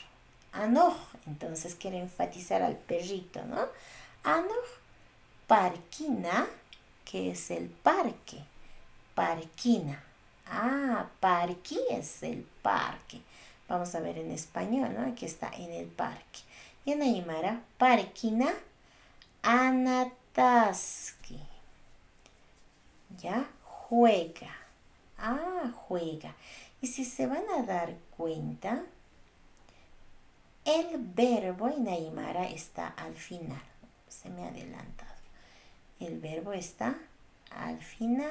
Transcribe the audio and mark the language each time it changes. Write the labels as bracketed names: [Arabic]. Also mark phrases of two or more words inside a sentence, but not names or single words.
[Spanish] Anoj, entonces quiere enfatizar al perrito, ¿no? Anoj, parquina, que es el parque. Parquina. Parque es el parque. Vamos a ver en español, ¿no? Aquí está, en el parque. Y en aymara, [Aymara] parquina anataski. [Spanish] ¿Ya? Juega. Juega. Y si se van a dar cuenta, el verbo en aymara está al final. Se me ha adelantado. El verbo está al final.